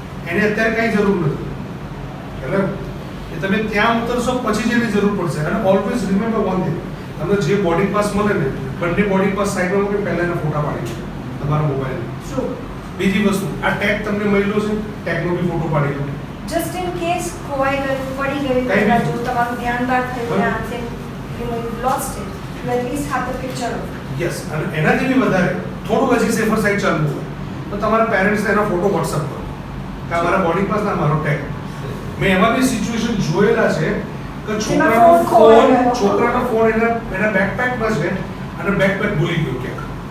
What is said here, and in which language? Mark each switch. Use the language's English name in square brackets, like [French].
[Gujarati] એને અત્યારે કાંઈ જરૂર નથી. એટલે એ તમે ત્યાં ઉતરશો પછી જ એની જરૂર પડશે. અને [English] always remember one thing [Gujarati] તમને જે બોર્ડિંગ પાસ મળે ને બંને બોર્ડિંગ પાસ સાઈડમાં મૂકી પહેલા એના ફોટા પાડી લો તમારા મોબાઈલ. [English] True. [Gujarati] બીજી વસ્તુ આ ટેગ તમને મળ્યો છે ટેગનો બી ફોટો પાડી લો. [English] Just in case [Gujarati] ખોવાઈ ગયું, પડી ગયું, કઈ બી. જો તમારું ધ્યાન બહાર થયું, બરાબર. [English] and then you know you've lost it, you at least have the picture of it. [Gujarati] Yes અને એનાથી બી વધારે થોડું હજી સેફર સાઈડ ચાલવું હોય તો તમારા પેરેન્ટ્સને એના ફોટો વોટ્સઅપ કરો કે આ મારા બોર્ડિંગ પાસ ના મારો ટેગ મેં એવા બી સિચ્યુએશન જોયેલા છે કે જેમાં phone ખોવાઈ ગયો. છોકરાનો ફોન એના બેકપેકમાં છે અને બેકપેક ભૂલી ગયો ક્યાંક.